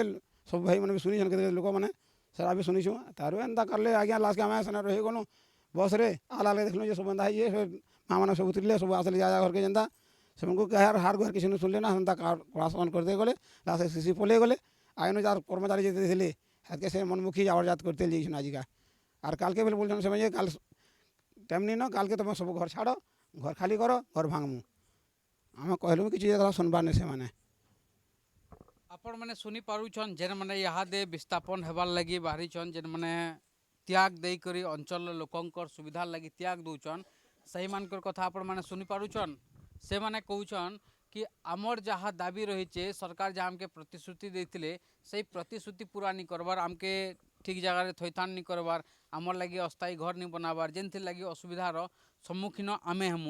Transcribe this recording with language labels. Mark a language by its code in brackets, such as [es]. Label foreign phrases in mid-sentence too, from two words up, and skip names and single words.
[or] ସବୁ ଭାଇମାନେ ବି ଶୁନିଛନ୍, କେତେ ଲୋକମାନେ ସେଟା ବି ଶୁନିଛୁଁ। ତାରୁ ଏନ୍ତା କଲେ ଆଜ୍ଞା ଲାଷ୍ଟକେ ଆମେ ସେନେ ରହିଗଲୁ ବସ୍ରେ। ଆଲା ଦେଖିଲୁ ଯେ ସବୁ ଏନ୍ତା ହେଇଛେ। ସେ ମାଆମାନେ ସବୁ ଥିଲେ, ସବୁ ଆସିଲେ ଯା ଘରକେ ଯେନ୍ତା ସେମାନଙ୍କୁ କାହାର ହାର୍ ଗୁହାର କିଛି ଶୁଣିଲେ ନା। ସେନ୍ତା କଳା ସମାନ କରିଦେଇ ଗଲେ। ଲାଷ୍ଟ ସିସି ପଲେଇ ଗଲେ। ଆଇନୁ ଯାର କର୍ମଚାରୀ ଯେତେ ଥିଲେ ହେତ୍କେ ସେ ମନମୁଖୀ ଜାବଡ଼ଜାତ କରିତେ ଯାଇଛନ୍ ଆଜିକା। [bn] আর কালকে বলে বলছেন সে যে কাল টাইম নিন, কালকে তুমি সব ঘর ছাড়, ঘর খালি কর, ঘর ভাঙমু। আমি কহিলু কিছু কথা শুনবার নেই ସେମାନେ। [or] ଆପଣ ମାନେ ଶୁନି ପାରୁଛନ୍ ଯେନ୍ ମାନେ ଇହାଦେ ବିସ୍ଥାପନ ହେବାର୍ ଲାଗି ବାହାରିଛନ୍, ଯେନ୍ ମାନେ ତ୍ୟାଗ ଦେଇକରି ଅଞ୍ଚଳର ଲୋକଙ୍କର ସୁବିଧାର ଲାଗି ତ୍ୟାଗ ଦଉଛନ୍, ସେହିମାନଙ୍କର କଥା ଆପଣ ମାନେ ଶୁନି ପାରୁଛନ୍। ସେମାନେ କହୁଛନ୍ କି ଆମର ଯାହା ଦାବି ରହିଛେ, ସରକାର ଯାହା ଆମକେ ପ୍ରତିଶ୍ରୁତି ଦେଇଥିଲେ সেই ପ୍ରତିଶ୍ରୁତି ପୁରା ନି କରବାର୍, ଆମକେ ଠିକ୍ ଜାଗାରେ ଥଇଥାନ ନି କରବାର୍, ଆମର୍ ଲାଗି ଅସ୍ଥାୟୀ ଘର ନି ବନାବାର୍, ଯେନ୍ଥିର୍ ଲାଗି ଅସୁବିଧାର ସମ୍ମୁଖୀନ ଆମେ ହେମୁ।